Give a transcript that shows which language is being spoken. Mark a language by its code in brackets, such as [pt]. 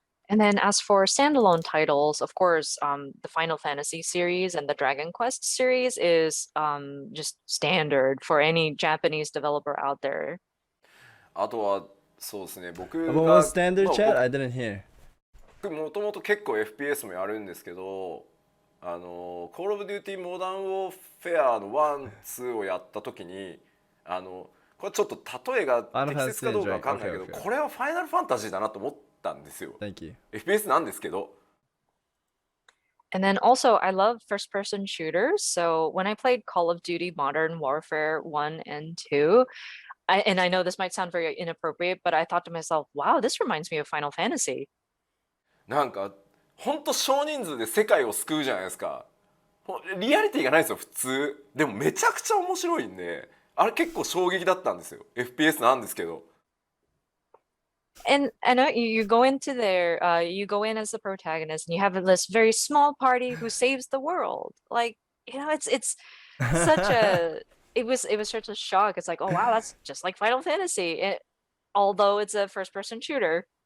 [en] And then as for standalone titles, of course, the Final Fantasy series and the Dragon Quest series is just standard for any Japanese developer out there. [ja] あとはそうですね、僕が [en] What was standard chat? [ja] まあ [en] I didn't hear. [ja] 僕もともと結構 FPS もやるんですけど、Call of Duty Modern Warfare の1、2をやった時に、これちょっと例えが適切かどうかわかんないけど、これはファイナルファンタジーだなと思ったんですよ。 [en] Thank you. [ja] FPS なんですけど。 [en] And then also, I love first-person shooters. So when I played Call of Duty Modern Warfare 1 and 2, and I know this might sound very inappropriate, but I thought to myself, wow, this reminds me of Final Fantasy. [ja] なんか本当少人数で世界を救うじゃないですか。リアリティがないですよ普通。でもめちゃくちゃ面白いんで、あれ結構衝撃だったんですよ。 FPS なんですけど。 [en] And you go into there, you go in as the protagonist, and you have this very small party who saves the world. Like, you know, it's such a it was such a shock. It's like, oh wow, that's just like Final Fantasy, although it's a first-person shooter.